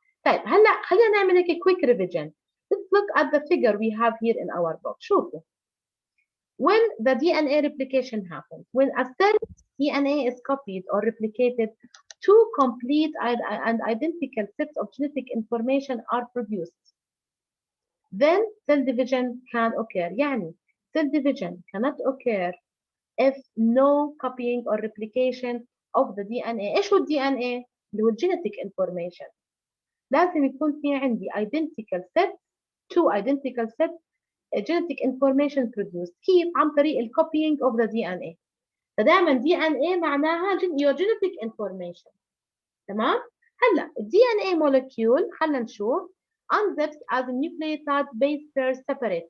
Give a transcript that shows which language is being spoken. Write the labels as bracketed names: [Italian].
[Arabic] طيب هلا خلينا نعمل هيك [English] quick revision. Let's look at the figure we have here in our book. [Arabic] شوفوا. [English] When the DNA replication happens, when a cell DNA is copied or replicated, two complete and identical sets of genetic information are produced. Then cell division can occur. يعني cell division cannot occur if no copying or replication of the DNA. [Arabic] ايش هو ال DNA؟ اللي هو genetic information. لازم يكون في عندي [English] identical set, two identical sets genetic information produced. [Arabic] كيف؟ عن طريق ال [English] copying of the DNA. [Arabic] فدائما DNA معناها [English] your genetic information. [Arabic] تمام؟ هلا ال [English] DNA molecule [Arabic] خلينا نشوف [English] unzips as a nucleotide base pairs separate.